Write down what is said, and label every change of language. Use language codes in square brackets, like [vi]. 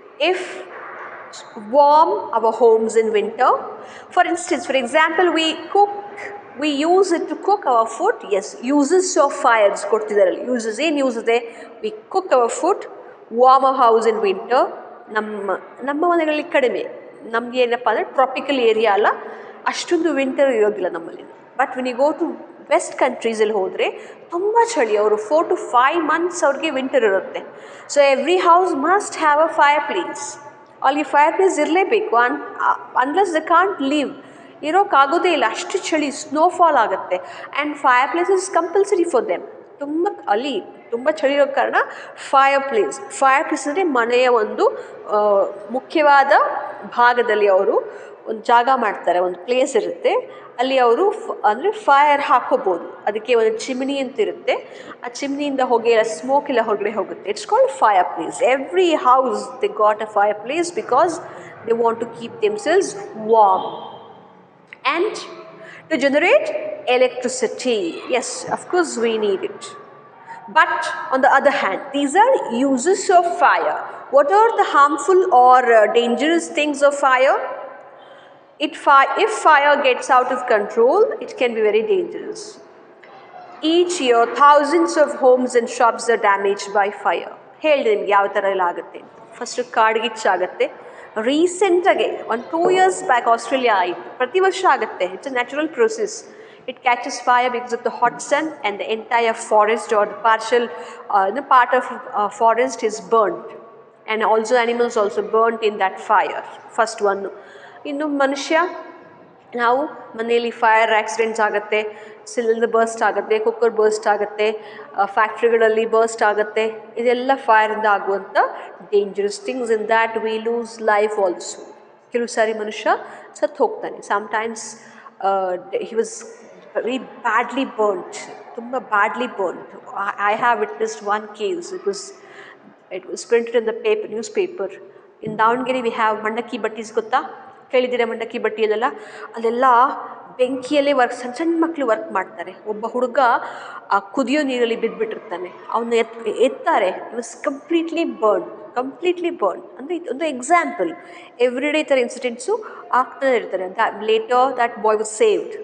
[en] If warm our homes in winter, for example, we use it to cook our food. Yes, uses of fires [kn] ಕೊಡ್ತಿದ್ದಾರಲ್ಲ, [en] uses ಇದೆ. We cook our food, warm our house in winter. [kn] ನಮ್ಮ ಮನೆಗಳಲ್ಲಿ ಕಡಿಮೆ, ನಮಗೆ ಏನಪ್ಪ ಅಂದರೆ tropical area ಅಲ್ಲ, ಅಷ್ಟೊಂದು winter ಇರೋದಿಲ್ಲ ನಮ್ಮಲ್ಲಿ. [en] but when you go to [kn] West ಕಂಟ್ರೀಸಲ್ಲಿ ಹೋದರೆ ತುಂಬ ಚಳಿ, ಅವರು [en] 4 to 5 months [kn] ಅವ್ರಿಗೆ ವಿಂಟರ್ ಇರುತ್ತೆ. [en] So every house must have a fireplace. [kn] ಅಲ್ಲಿ ಫೈರ್ ಪ್ಲೇಸ್ ಇರಲೇಬೇಕು, [en] unless they can't live, [kn] ಇರೋಕ್ಕಾಗೋದೇ ಇಲ್ಲ, ಅಷ್ಟು ಚಳಿ, ಸ್ನೋಫಾಲ್ ಆಗುತ್ತೆ. [en] And fireplace is compulsory for them. [kn] ಅಲ್ಲಿ ತುಂಬ ಚಳಿ ಇರೋ ಕಾರಣ ಫೈರ್ ಪ್ಲೇಸ್ ಅಂದರೆ ಮನೆಯ ಒಂದು ಮುಖ್ಯವಾದ ಭಾಗದಲ್ಲಿ ಅವರು ಒಂದು ಜಾಗ ಮಾಡ್ತಾರೆ, ಒಂದು ಪ್ಲೇಸ್ ಇರುತ್ತೆ, ಅಲ್ಲಿ ಅವರು ಅಂದರೆ ಫೈರ್ ಹಾಕೋಬೋದು. ಅದಕ್ಕೆ ಒಂದು ಚಿಮ್ನಿ ಅಂತ ಇರುತ್ತೆ, ಆ ಚಿಮ್ನಿಯಿಂದ ಹೊಗೆ ಎಲ್ಲ ಸ್ಮೋಕ್ ಎಲ್ಲ ಹೊರಗಡೆ ಹೋಗುತ್ತೆ. [en] It's called fireplace. Every house they got a fireplace because they want to keep themselves warm. And to generate electricity, yes, of course we need it. But on the other hand, these are uses of fire. What are the harmful or dangerous things of fire? If fire gets out of control, it can be very dangerous. Each year, thousands of homes and shops are damaged by fire. [kn] ಹೇಳಿದೆ ನಿಮ್ಗೆ ಯಾವ ಥರ ಎಲ್ಲ ಆಗುತ್ತೆ ಅಂತ. First ಕಾಡ್ಗಿಚ್ಚಾಗುತ್ತೆ. ರೀಸೆಂಟಾಗೆ [en] 2 years back [kn] Australia ಆಯಿತು. ಪ್ರತಿ ವರ್ಷ ಆಗುತ್ತೆ. [en] It's a natural process. It catches fire because of the hot sun and the entire forest or the part of forest is burnt. And also animals also burnt in that fire. First one. [kn] ಇನ್ನು ಮನುಷ್ಯ ನಾವು ಮನೆಯಲ್ಲಿ fire accidents ಆಗುತ್ತೆ, cylinder burst ಆಗುತ್ತೆ, cooker burst ಆಗುತ್ತೆ, ಫ್ಯಾಕ್ಟ್ರಿಗಳಲ್ಲಿ burst ಆಗುತ್ತೆ. ಇದೆಲ್ಲ ಫೈರಿಂದ ಆಗುವಂಥ dangerous things. [en] In that we lose life also. [kn] ಕೆಲವು ಸಾರಿ ಮನುಷ್ಯ ಸತ್ತು ಹೋಗ್ತಾನೆ. Sometimes he was very badly burned, ತುಂಬ badly burned. [en] I have witnessed one case. It was printed in the newspaper. In Davangere we have mandaki battis [kn] ಗೊತ್ತಾ? ಕೇಳಿದ್ದೀರಾ ಮಂಡಕ್ಕಿ ಬಟ್ಟಿಯಲ್ಲೆಲ್ಲ? ಅಲ್ಲೆಲ್ಲ ಬೆಂಕಿಯಲ್ಲೇ ಸಣ್ಣ ಸಣ್ಣ ಮಕ್ಕಳು ವರ್ಕ್ ಮಾಡ್ತಾರೆ. ಒಬ್ಬ ಹುಡುಗ ಆ ಕುದಿಯೋ ನೀರಲ್ಲಿ ಬಿದ್ದುಬಿಟ್ಟಿರ್ತಾನೆ. ಅವನ್ನ ಎತ್ತಾರೆ. [en] It was completely burn. [kn] ಅಂದರೆ ಇದೊಂದು ಎಕ್ಸಾಂಪಲ್. ಎವ್ರಿ ಡೇ ಈ ಥರ ಇನ್ಸಿಡೆಂಟ್ಸು ಆಗ್ತಾನೆ ಇರ್ತಾರೆ ಅಂತ. [en] Later that boy was saved.